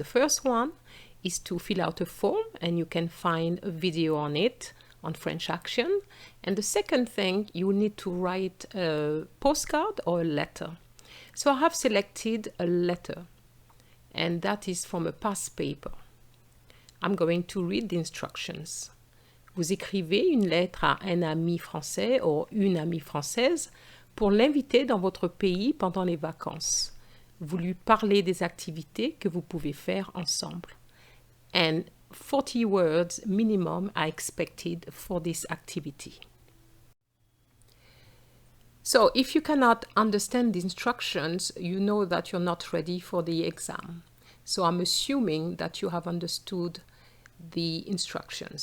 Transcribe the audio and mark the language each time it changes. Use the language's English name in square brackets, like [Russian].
[English] The first one is to fill out a form, and you can find a video on it on French Action. And the second thing, you need to write a postcard or a letter. So I have selected a letter, and that is from a past paper. I'm going to read the instructions. [French] Vous écrivez une lettre à un ami français ou une amie française pour l'inviter dans votre pays pendant les vacances. Vous lui parlez des activités que vous pouvez faire ensemble. [English] And 40 words minimum are expected for this activity. So if you cannot understand the instructions, you know that you're not ready for the exam. So I'm assuming that you have understood the instructions.